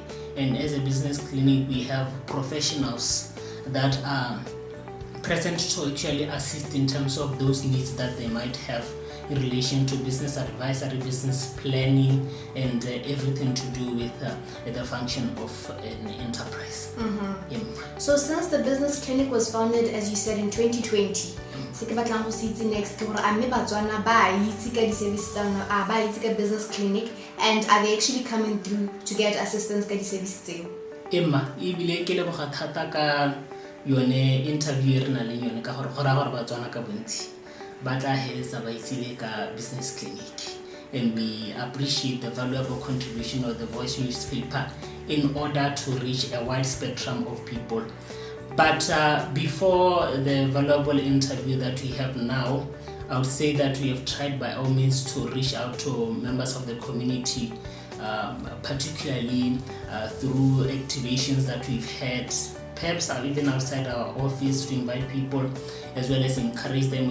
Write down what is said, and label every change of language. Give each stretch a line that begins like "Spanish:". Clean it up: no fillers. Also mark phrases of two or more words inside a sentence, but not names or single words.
English: And as a business clinic, we have professionals that are present to actually assist in terms of those needs that they might have in relation to business advisory, business planning, and everything to do with the function of an enterprise. So since the business clinic was founded, as you said, in 2020,
Tswana: se ke batlang go se itse next ke gore a mme Batswana ba itse ka di services tsa ba itse ka
English: business clinic, and are they actually coming through to get assistance
Tswana: ka di services tseo? Emma, ebile ke leboga thata ka yone interview re na le yone ka gore gora gore Batswana ka bontsi ba tla heletsa ba itsile ka
English: business clinic, and we appreciate the valuable contribution of the Voice newspaper in order to reach a wide spectrum of people. But before the valuable interview that we have now, I would say that we have tried by all means to reach out to members of the community, particularly through activations that we've had, perhaps even outside our office, to invite people as well as encourage them.